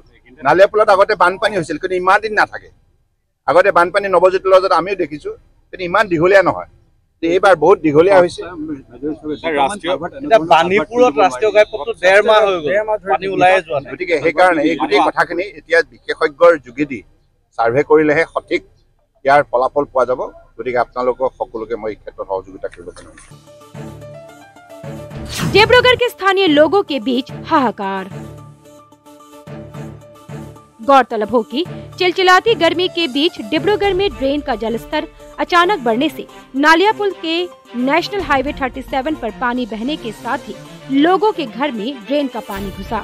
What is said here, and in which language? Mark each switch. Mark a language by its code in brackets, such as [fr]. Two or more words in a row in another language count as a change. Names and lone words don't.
[as] নালিয়াপুলত আগতে বানপানী হৈছিল কিন্তু ইমান দিন নাথাকে। আগতে বানপানী নৱজ্যোতিৰ লগত আমিও দেখিছোঁ কিন্তু ইমান দীঘলীয়া নহয়, এইবাৰ বহুত দীঘলীয়া হৈছে। পানীপুৰত ৰাষ্ট্ৰীয় ঘাইপথটো 1.5 মাহ হৈ গ'ল, পানী ওলাই যোৱা নাই। গতিকে সেইকাৰণে এই গোটেই কথাখিনি এতিয়া বিশেষজ্ঞৰ যোগেদি ছাৰ্ভে কৰিলেহে সঠিক ইয়াৰ ফলাফল পোৱা যাব। গতিকে আপোনালোকক সকলোকে মই এই ক্ষেত্ৰত সহযোগিতা কৰিব পাৰিম। [hi] डिब्रूगढ़ के स्थानीय लोगों के बीच हाहाकार। गौरतलब हो कि चिलचिलाती गर्मी के बीच डिब्रूगढ़ में ड्रेन का जलस्तर अचानक बढ़ने से नालिया पुल के [en] National Highway [hi] 37 पर पानी बहने के साथ ही लोगों के घर में ड्रेन का पानी घुसा।